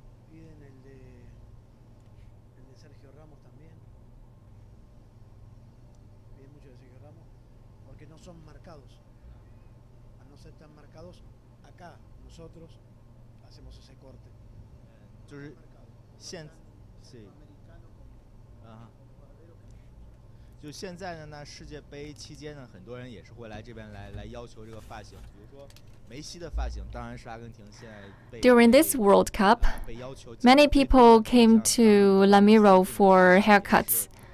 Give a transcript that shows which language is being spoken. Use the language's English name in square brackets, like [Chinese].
[Spanish] Piden el de Sergio Ramos también. Piden mucho de Sergio Ramos porque no son marcados. Al no ser tan marcados, acá nosotros hacemos ese corte. [Chinese] 就是现是就现在呢，世界杯期间呢，很多人也是会来这边来要求这个发型，比如说梅西的发型，当然是阿根廷现在被 [English] During this World Cup, many people came to La Miro for haircuts.